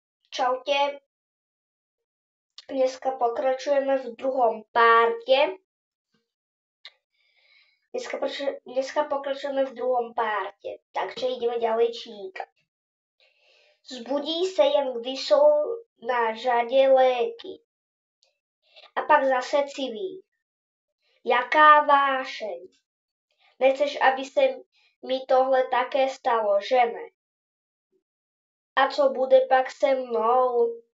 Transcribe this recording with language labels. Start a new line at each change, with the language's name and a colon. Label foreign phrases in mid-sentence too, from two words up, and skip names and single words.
Slovak: Čaute, dneska pokračujeme v druhom párte. Takže ideme ďalej čítať.
Czech: Zbudí se jen, když jsou na řadě léky. A pak zase civí. Jaká vášeň. Nechceš, aby se mi tohle také stalo, že ne? A co bude pak se mnou?